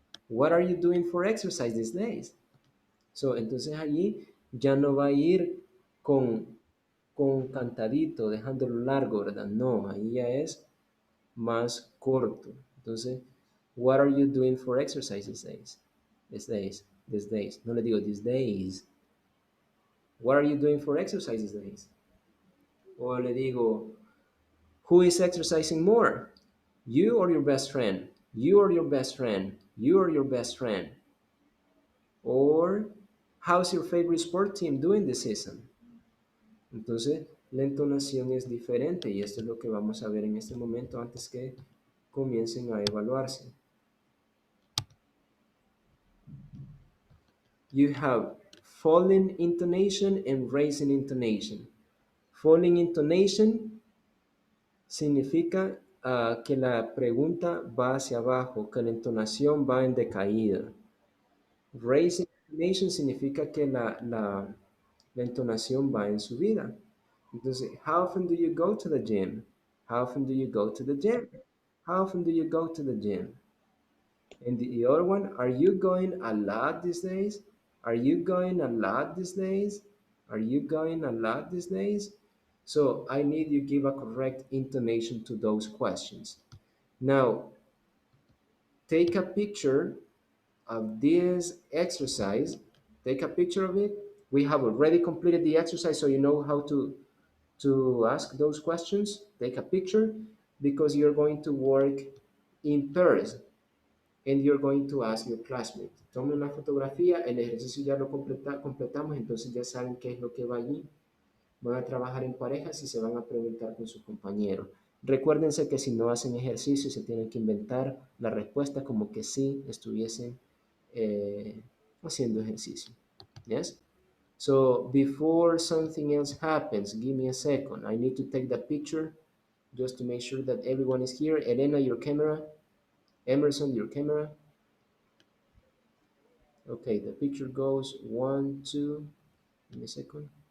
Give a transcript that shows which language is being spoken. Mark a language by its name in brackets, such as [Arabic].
[English] What are you doing for exercise these days? [Spanish] So, entonces allí ya no va a ir con cantadito, dejándolo largo, ¿verdad? No, ahí ya es más corto. Entonces, [English] what are you doing for exercise these days? These days. [Spanish] No le digo [English] these days. What are you doing for exercise these days? [Spanish] O le digo, [English] who is exercising more? You or your best friend? You or your best friend? You or your best friend? Or, how's your favorite sport team doing this season? [Spanish] Entonces, la entonación es diferente y esto es lo que vamos a ver en este momento antes que comiencen a evaluarse. [English] You have falling intonation and raising intonation. [Spanish] Falling intonation significa que la pregunta va hacia abajo, que la entonación va en decaída. Raising intonation significa que la entonación va en subida. Entonces, [English] how often do you go to the gym? How often do you go to the gym? How often do you go to the gym? And the other one, are you going a lot these days? Are you going a lot these days? Are you going a lot these days? So I need you give a correct intonation to those questions. Now, take a picture of this exercise. Take a picture of it. We have already completed the exercise, so you know how to ask those questions. Take a picture because you're going to work in pairs and you're going to ask your classmate. [Spanish] Tome una fotografía, el ejercicio ya lo completamos, entonces ya saben qué es lo que va allí. Van a trabajar en parejas y se van a preguntar con sus compañeros. Recuérdense que si no hacen ejercicio se tienen que inventar la respuesta como que sí estuviesen haciendo ejercicio. [English] Yes? So before something else happens, give me a second. I need to take the picture just to make sure that everyone is here. Elena, your camera. Emerson, your camera. Okay, the picture goes 1, 2, give me a second.